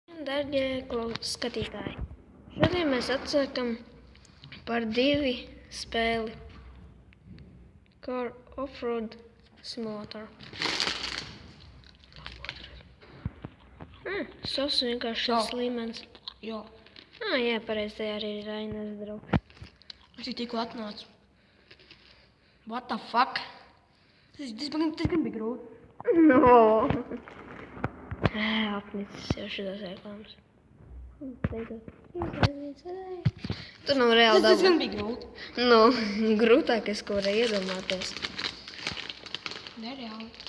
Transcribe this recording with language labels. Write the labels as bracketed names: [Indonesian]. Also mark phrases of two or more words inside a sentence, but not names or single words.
[Latvian] Darbie skatītāji, šodien mēs atsākam par 2 spēli Car Offroad Simulator. Sos vienkārši šis līmenis. Jā. Jā, pareizi, tajā arī ir Ainas draugs. Viņš tikko atnāca. [English] What the fuck? [Latvian] Tas gan bija grūti. No. Apnicis jau šitās reklāmas. Tur nav reāli Tas dabū. gan bija grūti. Nu, grūtākais, ko varēja iedomāties. Nereāli.